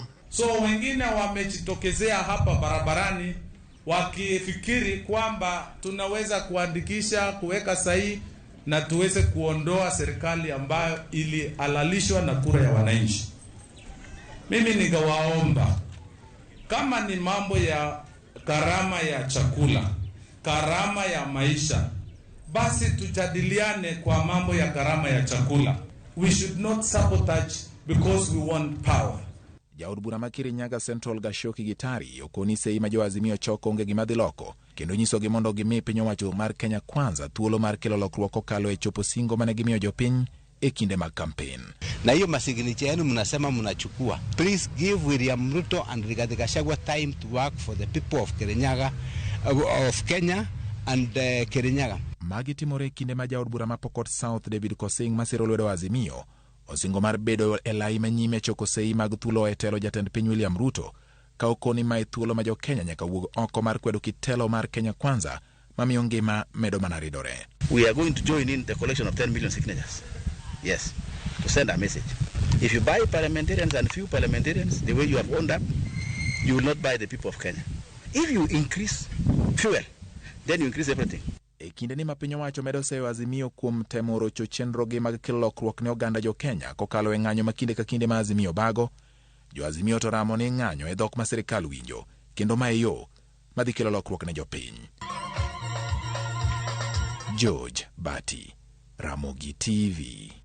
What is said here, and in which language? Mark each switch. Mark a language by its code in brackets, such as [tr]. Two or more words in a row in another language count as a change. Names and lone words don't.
[sw] So wengine wamejitokezea hapa barabarani wakifikiri kwamba tunaweza kuandikisha kuweka sahihi na tuweze kuondoa serikali ambayo ilihalalishwa na kura ya wananchi. Mimi ningewaomba, kama ni mambo ya gharama ya chakula, gharama ya maisha, basi tujadiliane kwa mambo ya gharama ya chakula. [en] We should not sabotage because we want power. [luo] Jaod bura makiri nyaga Central Gashoki Gitari okoni seyi ma jo Azimio choko onge gima dhi loko kendo nyiso gi mondo gimi piny owacho mar Kenya Kwanza thuolo mar kelo lokruok kokalo e chopo singo mane gimiyo jopiny e kinde mag campaign. [sw] Na hiyo masignature yenu mnasema mnachukua. [en] Please give William Ruto and Rigathi Gachagua time to work for the people of Kirinyaga, of Kenya and Kirinyaga. [luo] Magi timore kinde ma jaod bura ma Pokot South David Kosing masiro lwedo Azimio osingo mar bedo e lai manyime choko seyi mag thulo e telo jatend piny William Ruto ka okoni mai thuolo ma jo Kenya nyaka wuog oko mar kwedo kitelo mar Kenya Kwanza mamiyo ngima medo mana ridore. [en] We are going to join in the collection of 10 million signatures. Yes, to send a message. If you buy parliamentarians and few parliamentarians the way you have owned up, you will not buy the people of Kenya. If you increase fuel, then you increase everything. [luo] E kinde ni mapiny owacho medo seyo Azimio kuom temo rocho chenro gi mag kelo lokruok ne oganda jo Kenya kokalo e ng'anyo makinde ka kinde ma Azimio bago, jo Azimio to ramo ni ng'anyo e dhok ma serikal winjo kendo ma e yo madhi kelo lokruok ne jopiny. George Bati, Ramogi TV.